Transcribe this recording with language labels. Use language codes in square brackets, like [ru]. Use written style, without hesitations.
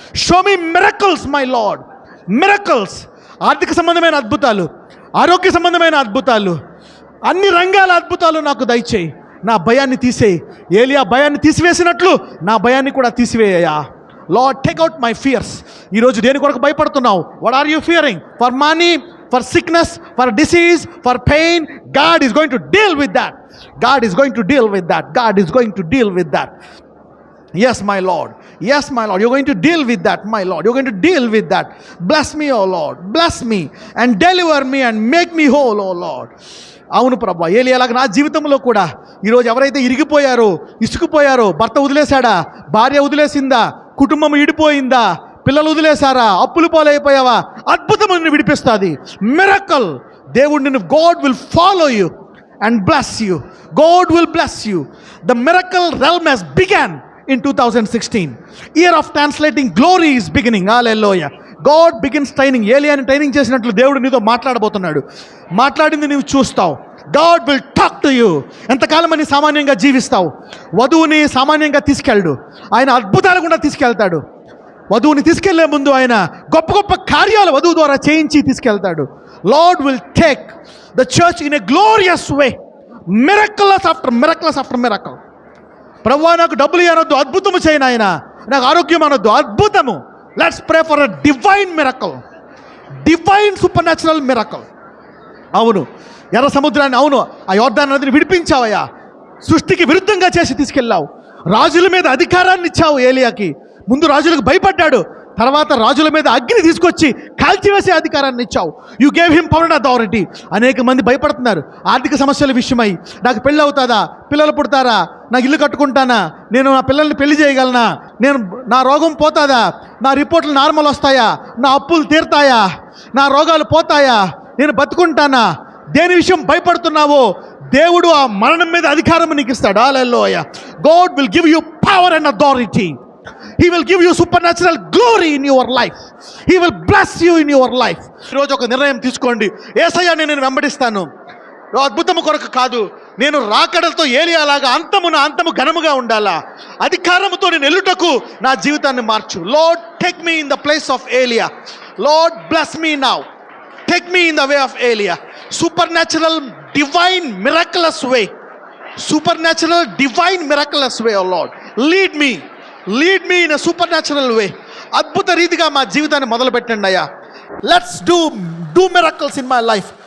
[en] Show me miracles my Lord, miracles. [te] ఆర్థిక సంబంధమైన అద్భుతాలు, ఆరోగ్య సంబంధమైన అద్భుతాలు, అన్ని రంగాల అద్భుతాలు నాకు దయచేయి. నా భయాన్ని తీసేయి. ఏలియా భయాన్ని తీసివేసినట్లు నా భయాన్ని కూడా తీసివేయ్యా. [en] Lord, take out my fears. [te] ఈరోజు దేని కొరకు భయపడుతున్నావు? [en] What are you fearing? For money, for sickness, for disease, for pain? God is going to deal with that. God is going to deal with that. God is going to deal with that. Yes, my Lord. Yes, my Lord. You're going to deal with that, my Lord. You're going to deal with that. Bless me, oh Lord. Bless me and deliver me and make me whole, oh Lord. [te] అవును ప్రభా, ఏలియాలాగా నా జీవితంలో కూడా ఈరోజు ఎవరైతే ఇరిగిపోయారో, ఇసుకుపోయారో, భర్త వదిలేశాడా, భార్య వదిలేసిందా, కుటుంబం ఇడిపోయిందా, పిల్లలు వదిలేశారా, అప్పులు పాలైపోయావా, అద్భుతం నిన్ను విడిపిస్తుంది. [en] Miracle. [te] దేవుడు నిన్ను, [en] God will follow you and bless you. God will bless you. The miracle realm has begun in 2016. Year of translating glory is beginning. Hallelujah. God begins training. [te] ఏలియాని training చేసినట్లు దేవుడు నీతో మాట్లాడబోతున్నాడు. మాట్లాడింది నీవు చూస్తావు. [en] God will talk to you. [te] ఎంతకాలం అని సామాన్యంగా జీవిస్తావు? వధువుని సామాన్యంగా తీసుకెళ్ళడు, ఆయన అద్భుతాలు కూడా తీసుకెళ్తాడు. వధువుని తీసుకెళ్లే ముందు ఆయన గొప్ప గొప్ప కార్యాలు వధువు ద్వారా చేయించి తీసుకెళ్తాడు. [en] Lord will take the church in a glorious way. Miraculous after miraculous after miracle. [te] ప్రభువా, నాకు డబ్బులు అనొద్దు, అద్భుతము చేయను. ఆయన నాకు ఆరోగ్యం అనొద్దు, అద్భుతము. [en] Let's pray for a divine miracle, divine supernatural miracle. [te] అవును, ఎర్ర సముద్రాన్ని, అవును, ఆ యోర్దాను నదిని విడిపించావయ్యా. సృష్టికి విరుద్ధంగా చేసి తీసుకెళ్ళావు. రాజుల మీద అధికారాన్ని ఇచ్చావు ఏలియాకి. ముందు రాజులకు భయపడ్డాడు, తర్వాత రాజుల మీద అగ్ని తీసుకొచ్చి కాల్చివేసే అధికారాన్ని ఇచ్చావు. [en] You gave him power and authority. [te] అనేక మంది భయపడుతున్నారు ఆర్థిక సమస్యల విషయమై. నాకు పెళ్ళి అవుతుందా, పిల్లలు పుడతారా, నాకు ఇల్లు కట్టుకుంటానా, నేను నా పిల్లల్ని పెళ్లి చేయగలనా, నా రోగం పోతుందా, నా రిపోర్ట్లు నార్మల్ వస్తాయా, నా అప్పులు తీరుతాయా, నా రోగాలు పోతాయా, నేను బతుకుంటానా? దేని విషయం భయపడుతున్నావో దేవుడు ఆ మరణం మీద అధికారం నీకు ఇస్తాడు. హల్లెలూయా. [en] God will give you power and authority. He will give you supernatural glory in your life. He will bless you in your life. [te] ఈరోజు ఒక నిర్ణయం తీసుకోండి. యేసయ్యని నేను వెంబడిస్తాను. అద్భుతము కొరకు కాదు, నేను రాకడలతో ఏలియాలాగా అంతము ఘనముగా ఉండాలా. అధికారముతో నేను ఎల్లుటకు నా జీవితాన్ని మార్చు. [en] Lord, take me in the place of Elia. Lord, bless me now. Take me in the way of Elia. Supernatural, divine, miraculous way. Supernatural, divine, miraculous way, oh Lord. Lead me in a supernatural way. [te] అద్భుత రీతిగా మా జీవితాన్ని మొదలు పెట్టండి అయ్యా. [en] Let's do miracles in my life.